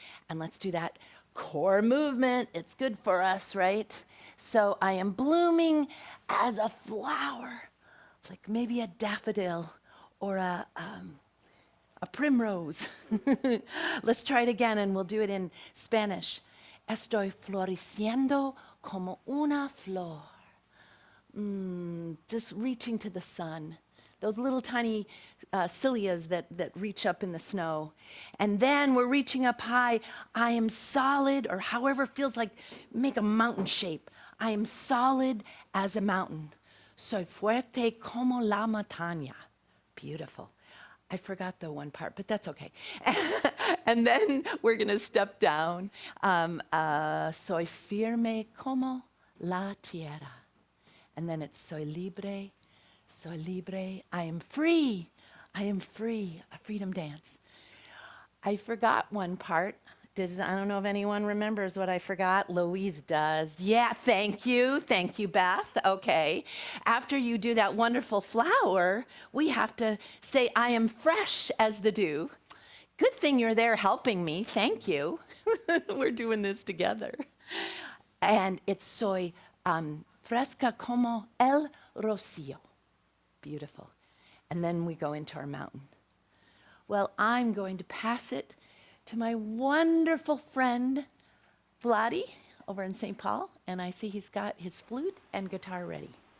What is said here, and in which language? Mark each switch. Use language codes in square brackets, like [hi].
[en] And let's do that core movement. It's good for us, right? So I am blooming as a flower, like maybe a daffodil or a primrose. Let's try it again, and we'll do it in Spanish. [es] Estoy floreciendo como una flor. [en] Just reaching to the sun. Those little tiny cilias that reach up in the snow. And then we're reaching up high. I am solid, or however it feels like, make a mountain shape. I am solid as a mountain. [es] Soy fuerte como la montaña. [en] Beautiful. I forgot the one part, but that's okay. And then we're going to step down. [es] Soy firme como la tierra. [en] And then it's [es] soy libre. Soy libre. [en] I am free. I am free. A freedom dance. I forgot one part. I don't know if anyone remembers what I forgot. Louise does. Yeah, thank you. Thank you, Beth. Okay. After you do that wonderful flower, we have to say, I am fresh as the dew. Good thing you're there helping me. Thank you. We're doing this together. And it's [es] soy fresca como el rocío. [en] Beautiful. And then we go into our mountain. Well, I'm going to pass it to my wonderful friend, Vladdy, over in St. Paul. And I see he's got his flute and guitar ready.